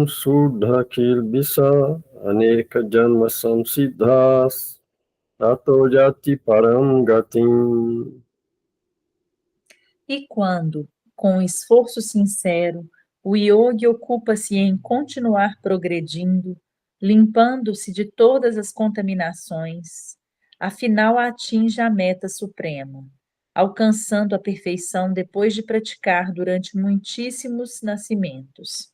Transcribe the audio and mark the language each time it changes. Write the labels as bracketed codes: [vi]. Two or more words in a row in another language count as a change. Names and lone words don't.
[sa] sudha kilbisa aneka janma samsiddhas tato jati param gatim. [pt] E quando, com esforço sincero, o yogi ocupa-se em continuar progredindo, limpando-se de todas as contaminações, afinal atinge a meta suprema, alcançando a perfeição depois de praticar durante muitíssimos nascimentos.